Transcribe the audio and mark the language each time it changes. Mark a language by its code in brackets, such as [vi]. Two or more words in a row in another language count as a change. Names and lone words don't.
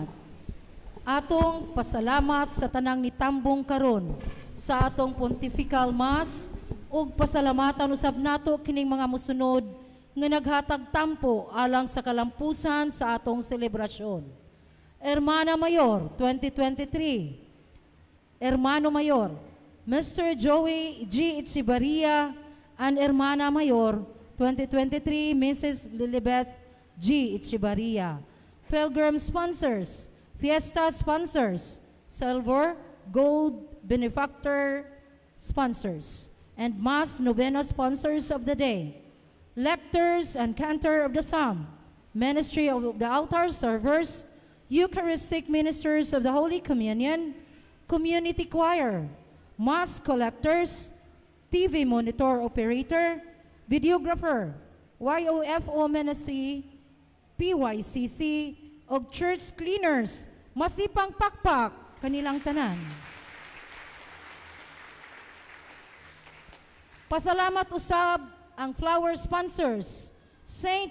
[ceb] Atong pasalamat sa tanang nitambong karon sa atong Pontifical Mass ug pasalamatan usab nato kining mga musunod nga naghatag tampo alang sa kalampusan sa atong selebrasyon. [es] Hermana Mayor 2023, Hermano Mayor Mr. Joey G. [en] Echevarria and [es] Hermana Mayor [en] 2023 Mrs. Lilibeth G. Echevarria. Pilgrim sponsors, Fiesta sponsors, Silver, Gold, Benefactor sponsors, and Mass Novena sponsors of the day. Lectors and cantor of the psalm, ministry of the altar servers, Eucharistic ministers of the Holy Communion, community choir, mass collectors, TV monitor operator, videographer, YOFO ministry, PYCC, og church cleaners, [ceb] masipang pakpak kanilang tanan. Pasalamat usab ang flower sponsors, St.